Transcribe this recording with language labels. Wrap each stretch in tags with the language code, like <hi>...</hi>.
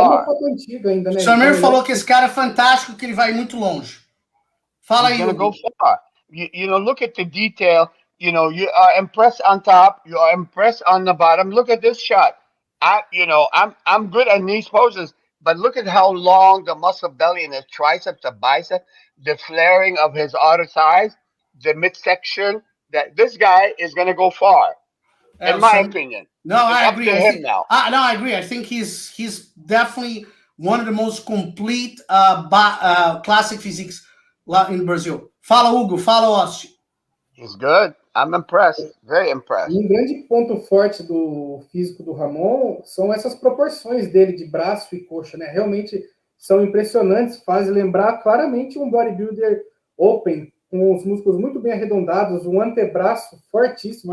<pt>E é uma foto antiga ainda, né? O Samir falou que esse cara é fantástico, que ele vai muito longe. Fala aí, Hugo. Hugo.</pt> <en>Go far. You know, look at the detail. You know, you are impressed on top. You are impressed on the bottom. Look at this shot. I'm good at these poses, but look at how long the muscle belly and his triceps, the bicep, the flaring of his outer thighs, the midsection. That this guy is going to go far, in my opinion. No, I agree. I agree. I think he's definitely one of the most complete classic physiques in Brazil.</en> <pt>Fala, Hugo. Fala, Osti.</pt> <en>He's good. I'm impressed. Very impressed.</en> <pt>E um grande ponto forte do físico do Ramon são essas proporções dele de braço e coxa, né? Realmente são impressionantes, fazem lembrar claramente um bodybuilder open, com os músculos muito bem arredondados, um antebraço fortíssimo.</pt>